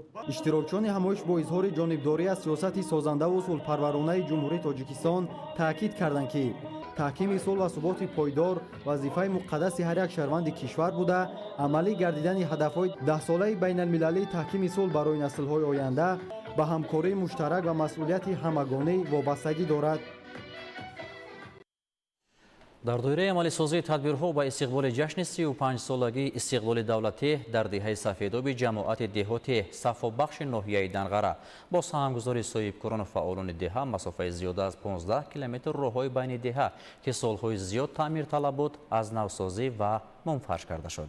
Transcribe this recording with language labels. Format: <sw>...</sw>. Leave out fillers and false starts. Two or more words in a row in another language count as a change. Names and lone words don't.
<tg>иштирокчиёни ҳамоиш бо изҳори ҷонибдорӣ аз сиёсати созандаву сулҳпарваронаи ҷумҳурии Тоҷикистон таъкид карданд ки таҳкими сулҳ ва суботи пойдор вазифаи муқаддаси ҳар як шаҳрванди кишвар буда амалӣ гардидани ҳадафҳои 10-солаи байналмилалии таҳкими сулҳ барои наслҳои оянда ба ҳамкории муштарак ва масъулияти ҳамагонӣ вобастагӣ дорад. در دوره عملی‌سازی تدبیرها با استقبال جشن 35 سالگی استقلال دولتی در دهه سفیداب جماعت دهات صفابخش ناحیه دنغره با سهامگذاری صاحبکاران و فعالان دهه مسافت زیاد از 15 کیلومتر راههای بین دهه که سالهای زیاد تعمیر طلب بود از نوسازی و منفرش کرده شد.</tg>